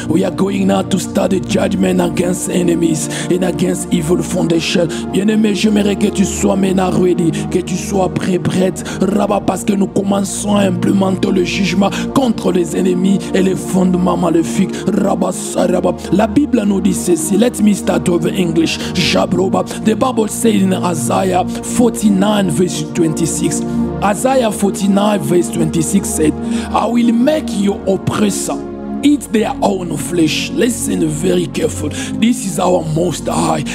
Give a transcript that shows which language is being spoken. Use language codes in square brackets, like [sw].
[en] We are going now to start the judgment against enemies and against evil foundation. [fr] Bien-aimé, j'aimerais que tu sois maintenant ready, que tu sois prête, Rabba, parce que nous commençons à implémenter le jugement contre les ennemis et les fondements maléfiques. Rabasaraba. La Bible nous dit ceci. [en] Let me start with English. Jabroba. The Bible says in Isaiah 49 verse 26. Isaiah 49 verse 26 said, I will make your oppressor eat their own flesh. Listen very careful. This is our Most High.